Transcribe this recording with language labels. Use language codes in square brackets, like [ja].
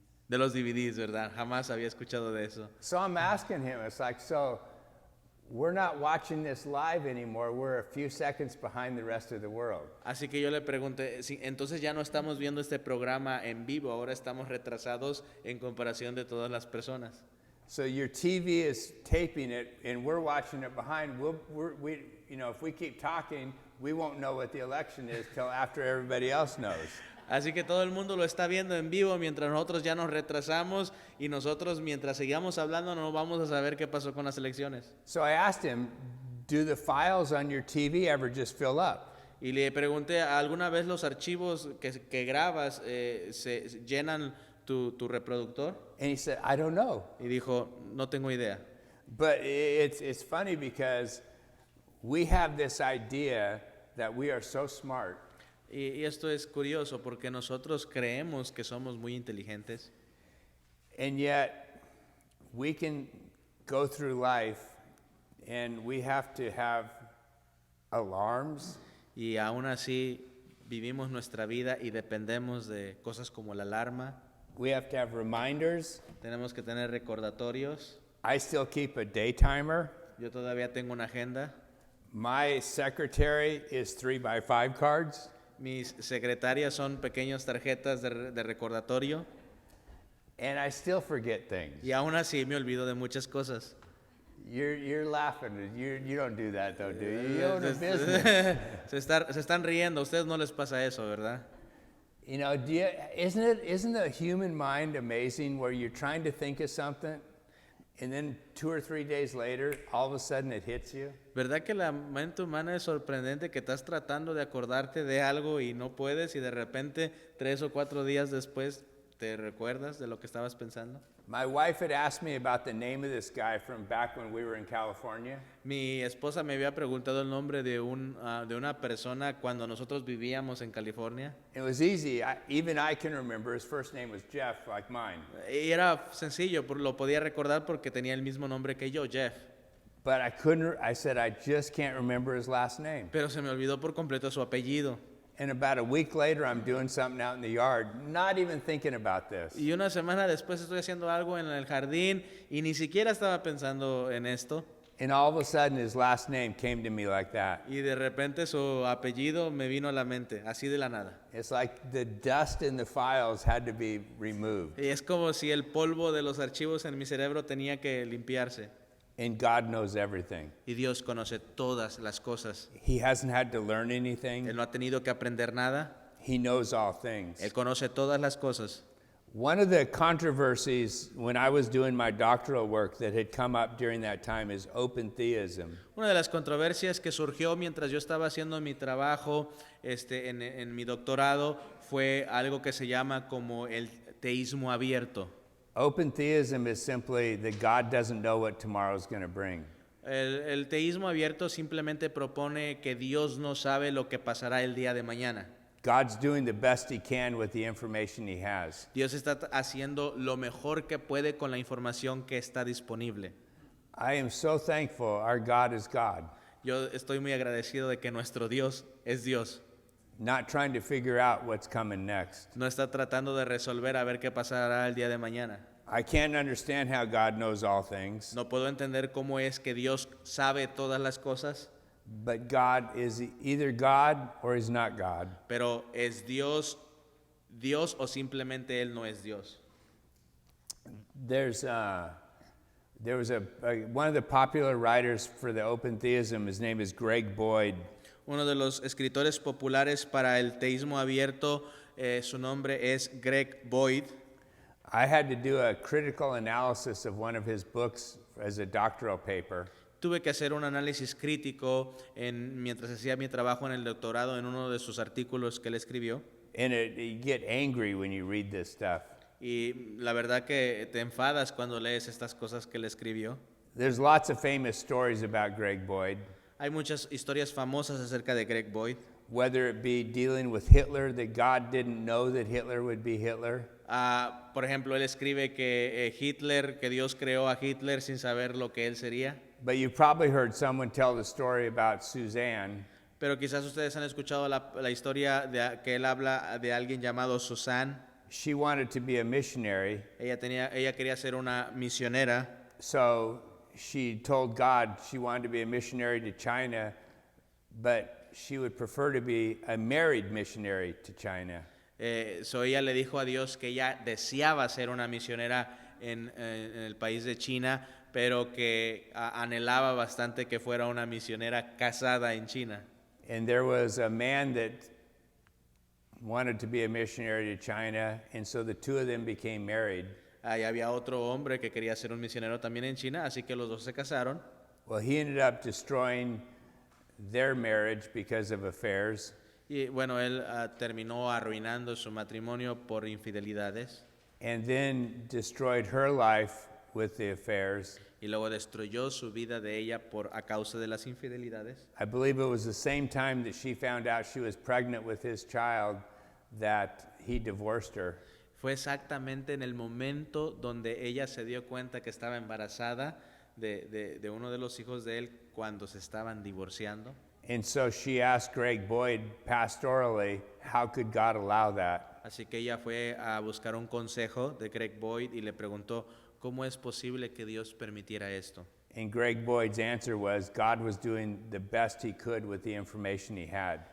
[es] De los DVDs, ¿verdad? Jamás había escuchado de eso. [en] So I'm asking him, it's like, so we're not watching this live anymore. We're a few seconds behind the rest of the world. [es] Así que yo le pregunté, "Sí, entonces ya no estamos viendo este programa en vivo, ahora estamos retrasados en comparación de todas las personas." [en] So your TV is taping it, and we're watching it behind. If we keep talking, we won't know what the election is till after everybody else knows. [es] Así que todo el mundo lo está viendo en vivo mientras nosotros ya nos retrasamos y nosotros mientras sigamos hablando no vamos a saber qué pasó con las elecciones. [en] So I asked him, do the files on your TV ever just fill up? [es] Y le pregunté, ¿alguna vez los archivos que grabas se llenan tu reproductor? [en] And he said, I don't know. [es] Y dijo, no tengo idea. [en] But it's funny because we have this idea that we are so smart. [es] Y esto es curioso porque nosotros creemos que somos muy inteligentes [en] And yet, we can go through life and we have to have alarms. [es] y aún así vivimos nuestra vida y dependemos de cosas como la alarma. [en] We have to have reminders. [es] Tenemos que tener recordatorios. [en] I still keep a day timer. [es] Yo todavía tengo una agenda. [en] My secretary is 3x5 cards. [es] Mis secretarias son pequeñas tarjetas de recordatorio [en] And I still forget things. [es] y aún así me olvido de muchas cosas. [en] You're laughing. You don't do that though, do you? You own a business. [es] Se están riendo, a ustedes no les pasa eso, ¿verdad? [en] You know, isn't the human mind amazing where you're trying to think of something and then 2 or 3 days later, all of a sudden it hits you? [es] ¿Verdad que la mente humana es sorprendente que estás tratando de acordarte de algo y no puedes y de repente 3 o 4 días después te recuerdas de lo que estabas pensando? [en] My wife had asked me about the name of this guy from back when we were in California. [es] Mi esposa me había preguntado el nombre de una persona cuando nosotros vivíamos en California. [en] It was easy. Even I can remember. His first name was Jeff, like mine. [es] Y era sencillo, lo podía recordar porque tenía el mismo nombre que yo, Jeff. [en] But I couldn't, I said, I just can't remember his last name. [es] Pero se me olvidó por completo su apellido. [en] And about a week later, I'm doing something out in the yard, not even thinking about this. [es] Y una semana después estoy haciendo algo en el jardín y ni siquiera estaba pensando en esto. [en] And all of a sudden, his last name came to me like that. [es] Y de repente su apellido me vino a la mente, así de la nada. [en] It's like the dust in the files had to be removed. [es] Y es como si el polvo de los archivos en mi cerebro tenía que limpiarse. [en] And God knows everything. [es] Y Dios conoce todas las cosas. [en] He hasn't had to learn anything. [es] Él no ha tenido que aprender nada. [en] He knows all things. [es] Él conoce todas las cosas. [en] One of the controversies when I was doing my doctoral work that had come up during that time is open theism. [es] Una de las controversias que surgió mientras yo estaba haciendo mi trabajo en mi doctorado fue algo que se llama como el teísmo abierto. [en] Open theism is simply that God doesn't know what tomorrow's going to bring. [es] El teísmo abierto simplemente propone que Dios no sabe lo que pasará el día de mañana. [en] God's doing the best he can with the information he has. [es] Dios está haciendo lo mejor que puede con la información que está disponible. [en] I am so thankful our God is God, [es] Yo estoy muy agradecido de que nuestro Dios es Dios. [en] not trying to figure out what's coming next. [es] No está tratando de resolver a ver qué pasará el día de mañana. [en] I can't understand how God knows all things, [es] No puedo entender cómo es que Dios sabe todas las cosas, [en] but God is either God or he's not God. [es] pero ¿es Dios o simplemente Él no es Dios? [en] There was one of the popular writers for the open theism. His name is Greg Boyd. [es] Uno de los escritores populares para el teísmo abierto, su nombre es Greg Boyd. [en] I had to do a critical analysis of one of his books as a doctoral paper. [es] Tuve que hacer un análisis crítico mientras hacía mi trabajo en el doctorado en uno de sus artículos que él escribió. [en] And you get angry when you read this stuff. [es] Y la verdad que te enfadas cuando lees estas cosas que él escribió. [en] There's lots of famous stories about Greg Boyd, [es] Hay muchas historias famosas acerca de Greg Boyd. [en] whether it be dealing with Hitler, that God didn't know that Hitler would be Hitler. [es] Por ejemplo, él escribe que que Dios creó a Hitler sin saber lo que él sería. [en] But you've probably heard someone tell the story about Suzanne. [es] Pero quizás ustedes han escuchado la historia que él habla de alguien llamado Susan. [en] She wanted to be a missionary, [es] Ella quería ser una misionera. [en] so she told God she wanted to be a missionary to China, but she would prefer to be a married missionary to China. [es] So ella le dijo a Dios que ella deseaba ser una misionera en el país de China, pero que anhelaba bastante que fuera una misionera casada en China. [en] And there was a man that wanted to be a missionary to China, and so the two of them became married. [es] Ahí había otro hombre que quería ser un misionero también en China, así que los dos se casaron. [en] Well, he ended up destroying their marriage because of affairs. [es] Y bueno, él terminó arruinando su matrimonio por infidelidades [en] And then destroyed her life with the affairs. [es] y luego destruyó su vida de ella a causa de las infidelidades. [en] I believe it was the same time that she found out she was pregnant with his child that he divorced her. [es] Fue exactamente en el momento donde ella se dio cuenta que estaba embarazada de uno de los hijos de él cuando se estaban divorciando. [en] And so she asked Greg Boyd pastorally, how could God allow that? [es] Así que ella fue a buscar un consejo de Greg Boyd y le preguntó cómo es posible que Dios permitiera esto. [en] And Greg Boyd's answer was God was doing the best he could with the information he had.